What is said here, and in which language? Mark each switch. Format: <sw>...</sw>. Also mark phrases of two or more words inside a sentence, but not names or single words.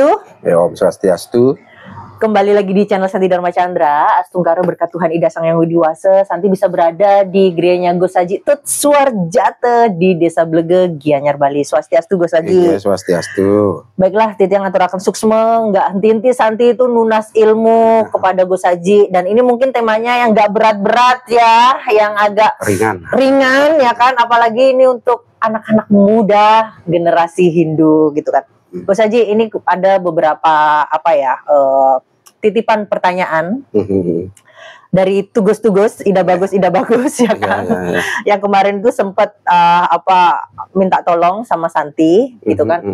<sa>Ya, Om Swastiastu.</sa> <id>Kembali lagi di channel Santi Dharma Chandra. Astungkara berkat Tuhan Ida Sang Yang Widiwasa, Santi bisa berada di gerenya Gus Haji Tut Suwarjata di Desa Blege, Gianyar, Bali. Swastiastu Gus Haji. Iya, Swastiastu.</id> <ban>Baiklah, titiang aturaken suksma,</ban> <id>nggak henti-henti Santi itu nunas ilmu kepada Gus Haji. Dan ini mungkin temanya yang nggak berat-berat ya, yang agak ringan ya kan, apalagi ini untuk anak-anak muda generasi Hindu gitu kan. Gus Haji, ini ada beberapa titipan pertanyaan dari tugas-tugas Ida Bagus ya kan, yang kemarin tuh sempat minta tolong sama Santi gitu kan.</id>